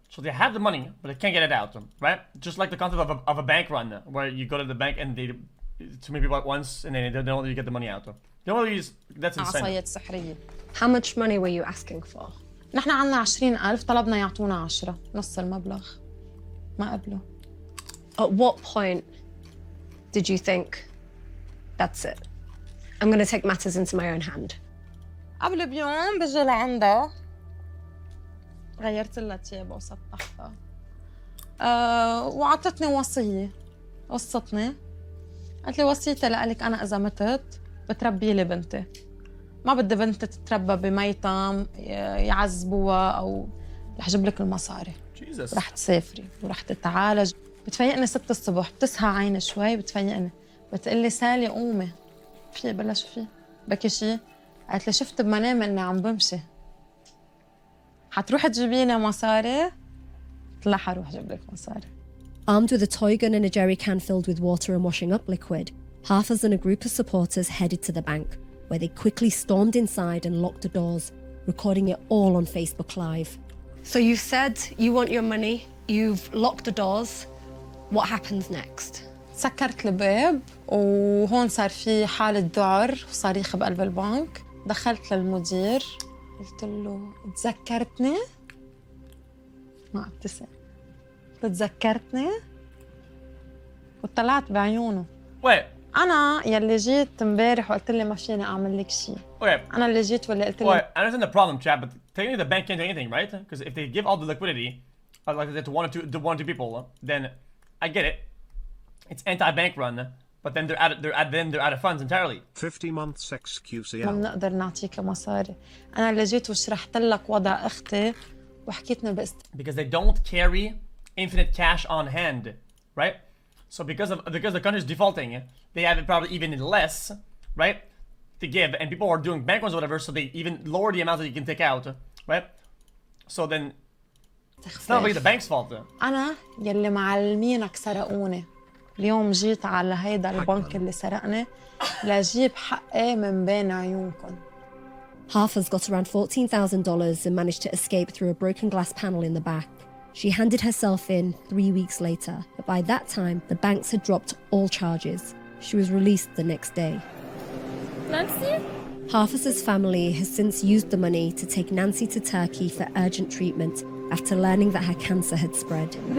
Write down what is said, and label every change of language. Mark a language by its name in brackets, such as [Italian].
[English] So they have the money, but they can't get it out, right? Just like the concept of a bank run, where you go to the bank and they too many people at once, and then they don't let you get the money out. That's insane. [Arabic] عصاية سحرية. [English] How much money were you asking for? [Arabic] نحن عنا 20,000، طلبنا يعطونا 10، نص المبلغ. ما قبلوا. [English] At what point did you think, that's it? I'm going to take matters into my own hand. [Arabic] قبل بيوم بجي لعندها، غيرت لها تيابها وسطحتها، وعطتني وصية. وصتني، قالت لي وصيتي لك أنا إذا متت بتربي لي بنتي. ما بدي بنتي تتربى بميتم يعذبوها، أو رح أجيب لك المصاري. رح تسافري ورح تتعالج. بتفيقني 6 الصبح، بتسهى عيني شوي، بتفيقني بتقلي سالي قومي. في بلش في بكي شي. قالت لي شفت بمنامي اني عم بمشي، حتروحي تجيبيني مصاري؟ قلت لها حروح اجيب لك مصاري. [English] Armed with a toy gun and a jerry can filled with water and washing up liquid, Hafez and a group of supporters headed to the bank, where they quickly stormed inside and locked the doors, recording it all on Facebook Live. So you've said you want your money, you've locked the doors. What happens next? [Arabic] سكرت الباب، وهون صار في حالة ذعر وصريخ بقلب البنك. دخلت للمدير، قلت له تذكرتني؟ ما ابتسم. تذكرتني؟ وطلعت بعيونه. أنا يلي جيت امبارح وقلت لي ما فيني أعمل لك شيء. أنا اللي جيت واللي قلت لي. [English] I understand the problem, Chad, but technically the bank can't do anything, right? Because if they give all the liquidity, like that to one or two people, then I get it. It's anti-bank run, but then they're out of funds entirely. 50 months xQc. [Arabic] ما بنقدر نعطيك مصاري. أنا اللي جيت وشرحت لك وضع أختي وحكيتنا [English] because they don't carry infinite cash on hand, right? So because the country's defaulting, they have probably even less, right, to give, and people are doing bank runs or whatever, so they even lower the amount that you can take out, right? So then it's not really the bank's fault. [Arabic] أنا يلي معلمينك سرقوني. اليوم جيت على هيدا البنك اللي سرقني لأجيب حقي من بين عيونكم. [English] Hafa's got around $14,000 and managed to escape through a broken glass panel in the back. She handed herself in 3 weeks later, but by that time, the banks had dropped all charges. She was released the next day. Nancy? Hafa's family has since used the money to take Nancy to Turkey for urgent treatment after learning that her cancer had spread.